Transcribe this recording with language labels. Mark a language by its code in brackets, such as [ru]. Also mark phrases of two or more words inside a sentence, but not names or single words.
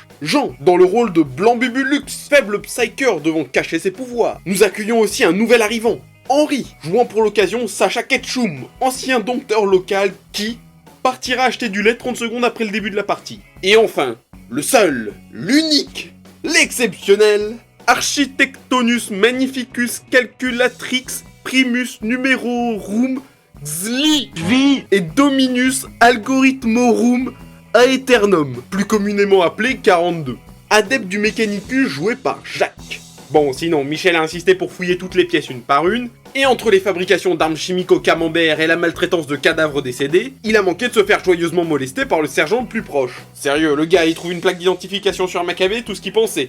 [fr] Jean, dans le rôle de Blanc Bubulux, faible psyker devant cacher ses pouvoirs. Nous accueillons aussi un nouvel arrivant, Henri, jouant pour l'occasion Sacha Ketchum, ancien dompteur local qui partira acheter du lait 30 secondes après le début de la partie. Et enfin, le seul, l'unique, l'exceptionnel, [la] Architectonus Magnificus Calculatrix Primus Numerorum Xli et Dominus Algorithmorum Aeternum, [fr] plus communément appelé 42. Adepte du Mechanicus joué par Jacques. Bon, sinon, Michel a insisté pour fouiller toutes les pièces une par une, et entre les fabrications d'armes chimiques au camembert et la maltraitance de cadavres décédés, il a manqué de se faire joyeusement molester par le sergent le plus proche. Sérieux, le gars il trouve une plaque d'identification sur Maccabée, tout ce qu'il pensait.